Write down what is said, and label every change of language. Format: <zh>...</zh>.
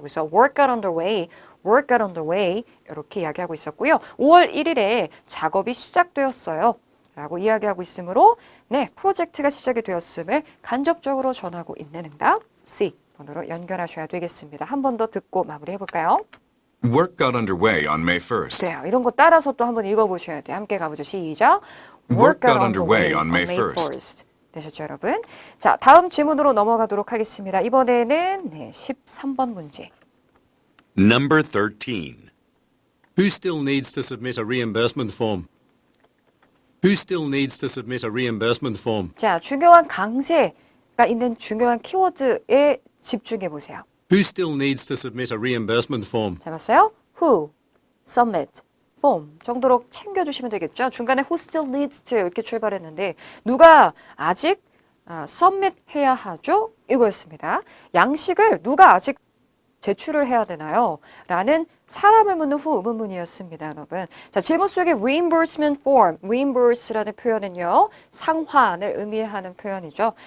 <ko>그래서</ko> <en>work got underway</en> <ko>이렇게 이야기하고 있었고요. 5월 1일에 작업이 시작되었어요. 라고 이야기하고 있으므로 네, 프로젝트가 시작이 되었음을 간접적으로 전하고 있는 응답 C 번으로 연결하셔야 되겠습니다. 한 번 더 듣고 마무리해 볼까요?</ko> <en>Work got underway on May 1st.</en> <ko>그래요. 이런 거 따라서 또 한번 읽어보셔야 돼요. 함께 가보죠. 시작.</ko> <en>Work got underway on May</en> <ko>1st. 되셨죠, 여러분? 자, 다음 지문으로 넘어가도록 하겠습니다. 이번에는 13번 문제.</ko> <en>Number 13. Who still needs to submit a reimbursement form? Who still needs to submit a reimbursement form?</en> <ko>자, 중요한 강세가 있는 중요한 키워드에 집중해 보세요.</ko> <en>Who still needs to submit a reimbursement form?</en> <ko>잡았어요? Who, submit, form 정도로 챙겨주시면 되겠죠. 중간에</ko> <en>who still needs to</en> <ko>이렇게 출발했는데 누가 아직 submit 해야 하죠? 이거였습니다. 양식을 누가 아직 제출을 해야 되나요? 라는 사람을 묻는 후 의문문이었습니다, 여러분. 자, 질문 속에 reimbursement form, reimburse라는 표현은요, 상환을 의미하는 표현이죠.</ko>